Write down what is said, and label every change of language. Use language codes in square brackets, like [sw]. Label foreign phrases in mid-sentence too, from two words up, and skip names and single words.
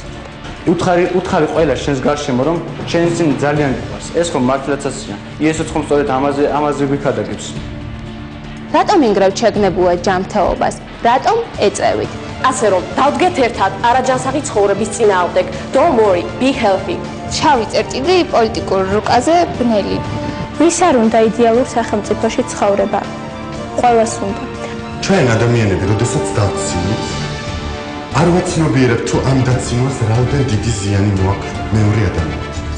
[ka] უთხარი ყველა შენს გარშემო რომ შენ წინ ძალიან გიყვარს. ეს ხომ მართლაცაცია. იესოც ხომ სწორედ ამაზე გვიქადაგებს. რატომ ინგრევთ შეგნებულად ჯანმრთელობას? რატომ ეწევით? ასე რომ დავდგეთ ერთად არაჯანსაღი ცხოვრების წინააღმდეგ. [en] Don't worry, be healthy. [ka] შავი წერტილი პოლიტიკურ რუკაზე ბნელი. ვის არ უნდა იდეალურ სახელმწიფოში ცხოვრება? ყველას უნდა. ჩვენ ადამიანები, როდესაც დავცინოთ, არ ვაცნობიერებ თუ ამ დაცინვას რაოდენ დიდი ზიანი მოაქვს მეორე ადამიანისთვის.